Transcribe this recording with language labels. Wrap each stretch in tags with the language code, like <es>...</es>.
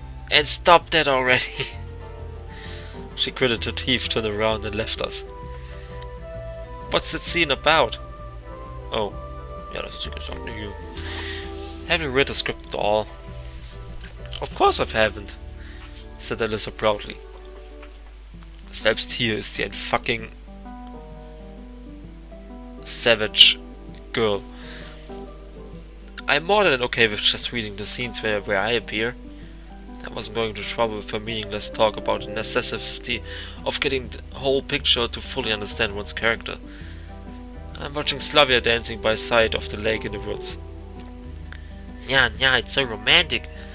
<en>And stop that already. She gritted her teeth, turned around and left us. What's that scene about? Oh, yeah, that's something to you. Have you read the script at all? Of course I haven't, said Alyssa proudly.</en> <de>Selbst hier ist sie ein</de> <en>fucking savage girl. I'm more than okay with just reading the scenes where I appear. I wasn't going to trouble with her meaningless talk about the necessity of getting the whole picture to fully understand one's character. I'm watching Slavia dancing by side of the lake in the woods. Yeah, it's so romantic.</en>